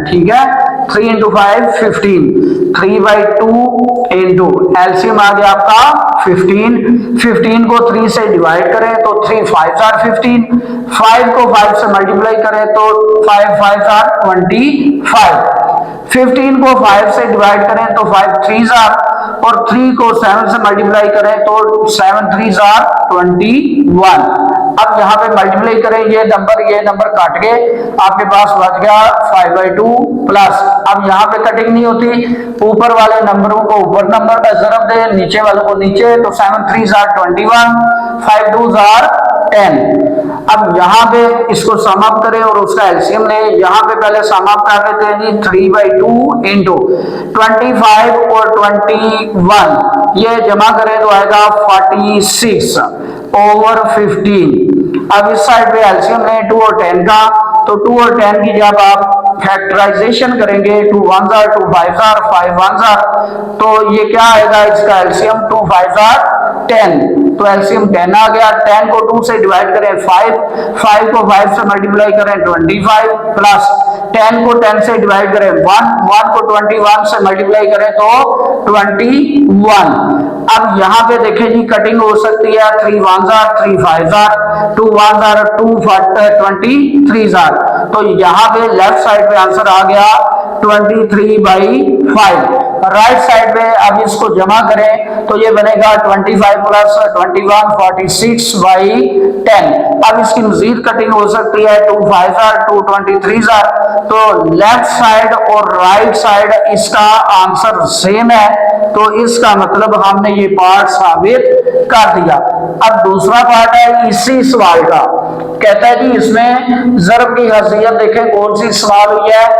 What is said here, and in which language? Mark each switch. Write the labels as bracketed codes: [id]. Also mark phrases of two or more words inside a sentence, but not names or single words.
[hi] ठीक है, 3 इंटू 5 15, 3/2 [en] into LCM [hi] आ गया आपका 15 को 3 से डिवाइड करें तो 3 5 are 15, 5 को 5 से मल्टीप्लाई करें तो 5 5 are 25, 15 को 5 से डिवाइड करें तो 5 3s are, और 3 को 7 से मल्टीप्लाई करें तो 7 3s are 21। अब यहाँ पे मल्टीप्लाई करें, ये नंबर काट के आपके पास बच गया 5/2 प्लस। अब यहाँ पे कटिंग नहीं होती, ऊपर वाले नंबरों को ऊपर नंबर का ज़रब दे, नीचे वालों को नीचे, तो 7 3s are 21, 5 2s are 10। अब यहाँ पे इसको [en] sum up [hi] करें और उसका एलसीएम लें। यहाँ पे पहले [en] sum up [hi] कर लेते हैं जी, 3/2 इंटू 25 और 21, ये जमा करें तो आएगा 46 ओवर 15। अब इस साइड पे एलसीएम लें 2 और 10 का, तो 2 और 10 की जब आप फैक्टराइजेशन करेंगे 2 1s are 2 5s are 5 1s are, तो ये क्या आएगा, इसका एलसीएम 2 5s are 10, तो एलसीएम 10 आ गया। 10 को 2 से डिवाइड करें 5 को 5 से मल्टीप्लाई करें 25 प्लस 10 को 10 से डिवाइड करें 1 को 21 से मल्टीप्लाई करें तो 21। अब यहाँ पे देखें जी, कटिंग हो सकती है, 3 1s are 3 5s are, 2 1s are 2 23s are, तो यहाँ पे [en] left side [hi] पे आंसर आ गया 23/5। [en] right side [hi] पे अब इसको जमा करें तो ये बनेगा 25 प्लस 21 46/10। अब इसकी मजीद कटिंग हो सकती है, 2 5s are 2 23s are, तो [en] left side [hi] और [en] right side [hi] इसका [en] answer same [hi] है, तो इसका मतलब हमने ये पार्ट साबित कर दिया। अब दूसरा पार्ट है इसी सवाल का, कहता है कि इसमें ज़रब की हसीयत देखें कौन सी इस्तेमाल हुई है।